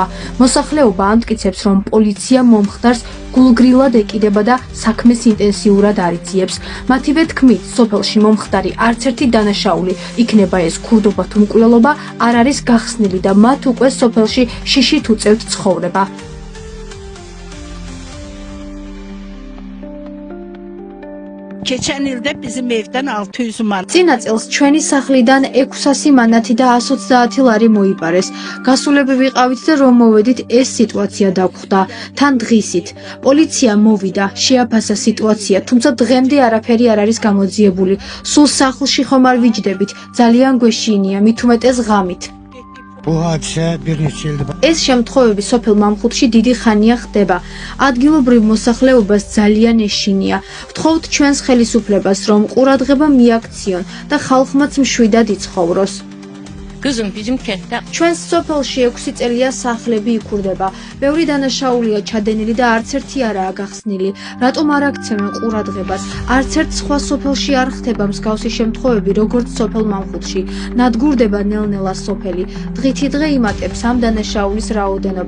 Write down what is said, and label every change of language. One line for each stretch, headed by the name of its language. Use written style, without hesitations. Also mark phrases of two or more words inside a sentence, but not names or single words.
Georgian: მოსახლეობა ამტკიცებს, რომ პოლიცია მომხდარს გულგრილად ეკიდება და საქმეს ინტენსიურად არიძიებს. მათივე თქმით, სოფელში მომხდარი არც ერთი დანაშაული, იქნება ეს ქურდობა თუ მკვლელობა, არ არის გახსნილი და მათ უკვე სოფელში შიშით უწევთ ცხოვრება.
Azerbaijani: Keçən ildə bizim evdən 600 manat.
Georgian: წინა წელს ჩვენი სახლიდან 600 მანათი და 120 ლარი მოიპარეს. გასულები ვიყავით და რომ მოვედით, ეს სიტუაცია დაგვხვდა. თან დღისით პოლიცია მოვიდა, შეაფასა სიტუაცია, თუმცა დღემდე არაფერი არ არის გამოძიებული. სულ სახლში ხომ არ ვიჯდებით, ძალიან გვეშინია, მით უმეტეს ღამით.
Azerbaijani: Bu hadisə bir neçə ildir.
Georgian: ეს შემთხვევები სოფელ მამხუთში დიდი ხანია ხდება. ადგილობრივ მოსახლეობას ძალიან ეშინია. ვთხოვთ ჩვენს ხელისუფლებას, რომ ყურადღება მიაქციონ და ხალხმაც მშვიდად იცხოვროს.
Azerbaijani: Kızım bizim kentdə
Georgian: ჩვენს სოფელში 6 წელია სახლები იქურდება. ბევრი დანაშაულია ჩადენილი და არც ერთი არაა გახსნილი. რატომ არ აქცევენ ყურადღებას? არც ერთ სხვა სოფელში არ ხდება მსგავსი შემთხვევები, როგორც სოფელ მამხუთში. ნადგურდება ნელ-ნელა სოფელი. დღითი დღე იმატებს ამ დანაშაულის რაოდენობა.